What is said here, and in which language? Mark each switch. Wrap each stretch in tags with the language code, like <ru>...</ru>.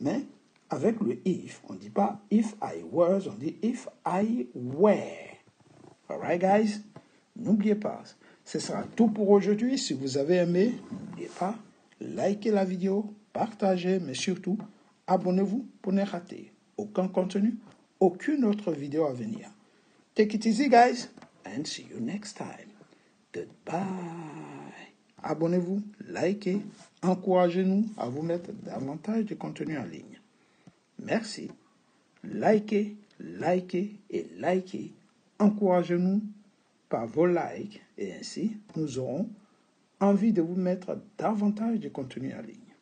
<fr>Mais avec le « if », on ne dit pas «</fr> <en>if I was</en> <fr>», on dit «</fr> <en>if I were ». All right, guys?</en> <fr>N'oubliez pas, Ce sera tout pour aujourd'hui. Si vous avez aimé, n'oubliez pas, likez la vidéo, partagez, mais surtout, abonnez-vous pour ne rater aucun contenu, aucune autre vidéo à venir.</fr> <en>Take it easy, guys, and see you next time. Goodbye.</en> <fr>Abonnez-vous, likez, encouragez-nous à vous mettre davantage de contenu en ligne. Merci. Likez, likez et likez. Encouragez-nous par vos likes et ainsi nous aurons envie de vous mettre davantage de contenu en ligne.</fr>